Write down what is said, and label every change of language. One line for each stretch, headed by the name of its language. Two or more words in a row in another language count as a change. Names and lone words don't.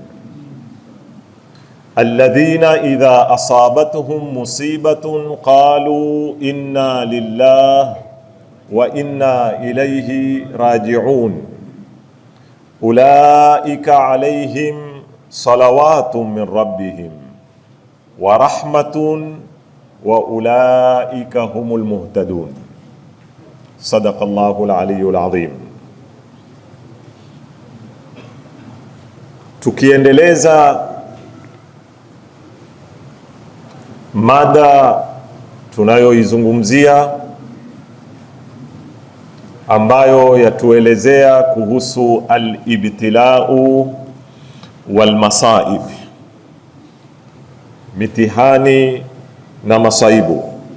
Arabic: الذين إذا أصابتهم مصيبة قالوا إنا لله وإنا إليه راجعون. أولئك عليهم صلوات من ربهم ورحمة وأولئك هم المهتدون. صدق الله العلي العظيم.
Swahili: Tukiendeleza mada tunayoizungumzia ambayo yatuelezea kuhusu
Arabic: الابتلاء والمصائب,
Swahili: mitihani na masaibu.